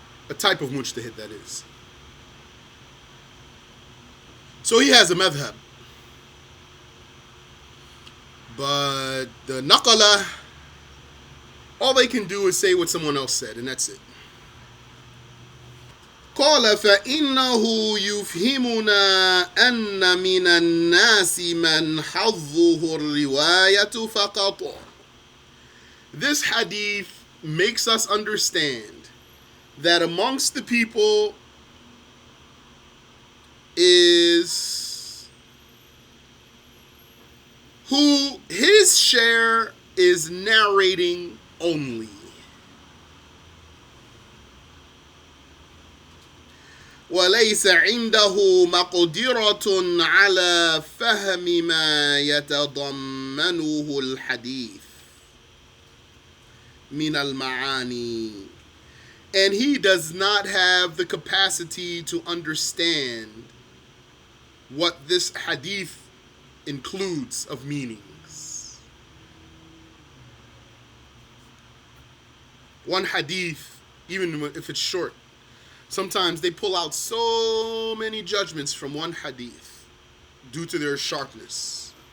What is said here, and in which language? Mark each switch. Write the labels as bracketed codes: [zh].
[en] A type of mujtahid, that is. So he has a madhab. But the naqala, all they can do is say what someone else said, and that's it. [ar] قال فإنه يفهمنا أن من الناس من حظه الرواية فقط. [en] This hadith makes us understand that amongst the people is who his share is narrating only. [ar] وليس عنده مقدرة على فهم ما يتضمنه الحديث من المعاني. [en] And he does not have the capacity to understand what this hadith includes of meanings. One hadith, even if it's short, sometimes they pull out so many judgments from one hadith due to their sharpness.